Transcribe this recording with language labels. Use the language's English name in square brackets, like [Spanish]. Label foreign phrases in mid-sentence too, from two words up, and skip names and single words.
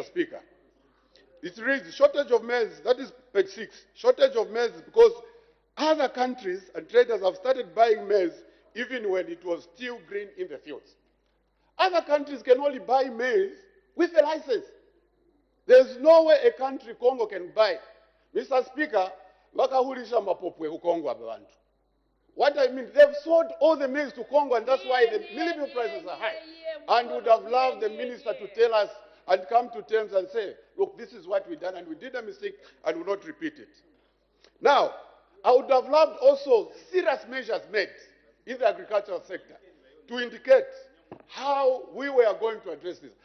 [English] Speaker, it reads shortage of maize, that is page 6, shortage of maize because other countries and traders have started buying maize even when it was still green in the fields. Other countries can only buy maize with a license. There's no way a country, Congo, can buy. Mr. Speaker, [Tonga (Zambia)] vakahulisha mapopwe ku Congo abantu. [English] What I mean, they've sold all the maize to Congo, and that's why the milling prices are high. And would have loved the minister to tell us and come to terms and say, look, this is what we've done, and we did a mistake, and will not repeat it. Now, I would have loved also serious measures made in the agricultural sector to indicate how we were going to address this.